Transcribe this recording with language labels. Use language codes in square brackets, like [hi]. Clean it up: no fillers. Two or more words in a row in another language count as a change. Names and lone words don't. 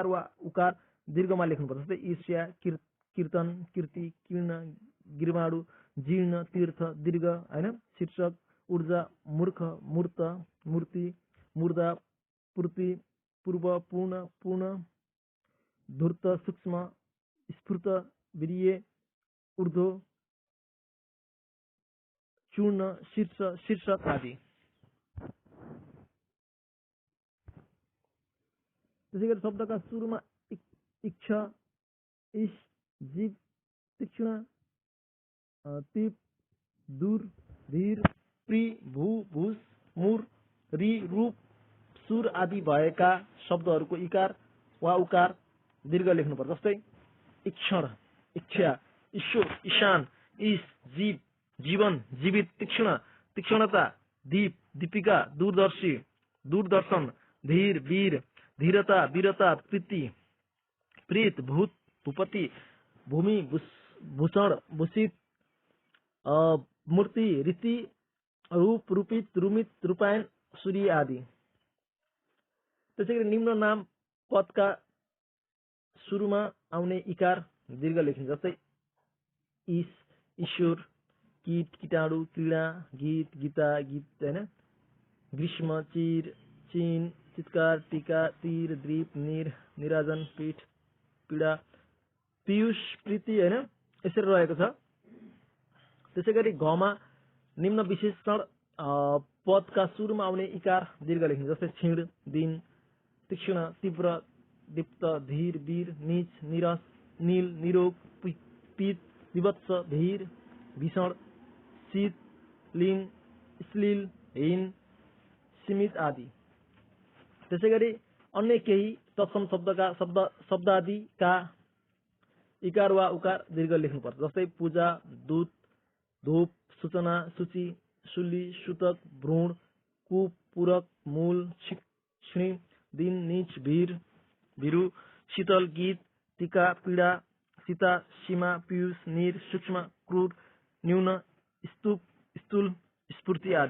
[ne] वा उकार दीर्घमा लेख्नुपर्छ, जस्तै ईर्ष्या, कीर्तन, कीर्ति, किर्ण, गिरमाडु, जीर्ण, तीर्थ, दीर्घ हैन, शीर्षक, ऊर्जा, मूर्ख, मूर्त, मूर्ति, मुर्दा, पूर्ति, पूर्व, पूर्ण, पूर्ण, धूर्त, सूक्ष्म, स्फूर्त, वीर्य, ऊर्ध्व, चूर्ण, शीर्षक आदि। त्यसैगरी शब्दका सुरुमा इक्ष, इस, जीव, तीक्ष्ण, तीप, दूर, धीर, प्री, भू, भूस, मुर, री, रूप, सुर आदि भएका शब्दहरूको इकार वा उकार दीर्घ लेख्नुपर्छ। जस्तै इक्षण, इच्छा, ईश्वर, ईशान, ईश, जीव, जीवन, जीवित, तीक्ष्ण, तीक्ष्णता, दीप, दीपिका, दूरदर्शी, दूरदर्शन, धीर, वीर, धीरता, वीरता, प्रीति, प्रीत, भूत, भूपति, भूमि, भूषण, भूषित, मूर्ति, रीति, रूप, रूपित, रूमित, रूपायन, सूर्य आदि। त्यसैगरी निम्न नाम पदका सुरुमा आउने इकार दीर्घ लेखिन्छ। जस्तै ईश, ईश्वर, कीट, कीटाणु, क्रीडा, गीत, गीता, गीत होइन, ग्रीष्म, चिर, चिन, चित्कार, टीका, तीर, द्वीप, निर, निराजन, पीठ, पीडा, पीयूष, प्रीति होइन, यसरी रहेको छ। त्यसैगरी घमा निम्न विशेषण पदका सुरुमा आउने इकार दीर्घ लेखिन्छ। जस्तै क्षीण, दिन, तीक्ष्ण, तीव्र, दीप्त, धीर, वीर, नीच, निरस, नील, निरोग, पीत, विवत्स, धीर, भीषण, शीत, लीन, श्लील, हीन, सीमित आदि। त्यसैगरी अन्य केही तत्सम शब्दादिका इकार वा उकार दीर्घ लेख्नुपर्छ। जस्तै पूजा, दूत, धूप, सूचना, सूची, सुली, सूतक, भ्रूण, कूप, पूरक, मूल, क्षिणी, दिन, नीच, भीर, भिरु, शीतल, गीत, टीका, पीडा, सीता, सीमा, पीयूष, नीर, सूक्ष्म, क्रूर, न्यून, स्तूप, स्थूल, स्फूर्ति आदि।